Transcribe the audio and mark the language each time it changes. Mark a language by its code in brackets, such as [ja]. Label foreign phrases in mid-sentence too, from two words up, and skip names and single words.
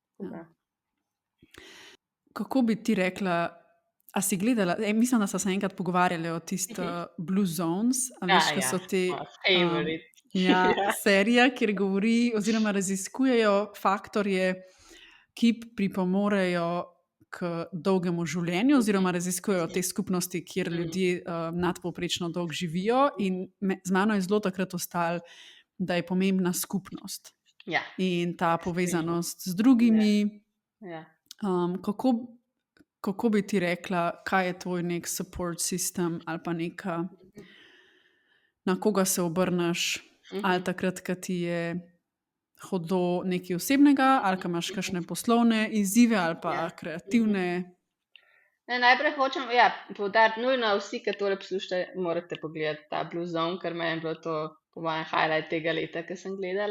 [sl] Kako bi ti rekla, a si gledala, mislim, da so se enkrat pogovarjali o tistih Blue Zones, a veš, ki so te serija, kjer govori oziroma raziskujejo faktorje, ki pripomorejo k dolgemu življenju oziroma raziskujejo te skupnosti, kjer ljudje nadpovprečno dolgo živijo in z mano je zelo takrat ostalo, da je pomembna skupnost. In ta povezanost z drugimi. Kako bi ti rekla, kaj je tvoj nek [en] support system [sl] ali pa neka, na koga se obrneš, ali takrat, ko ti je hudo nekaj osebnega, ali ko imaš kakšne poslovne izzive ali pa kreativne. Najprej hočem poudariti, nujno vsi, ki tole poslušate, morate pogledati ta Blue Zone, ker meni je bilo to po mojem highlight tega leta, ki sem gledala.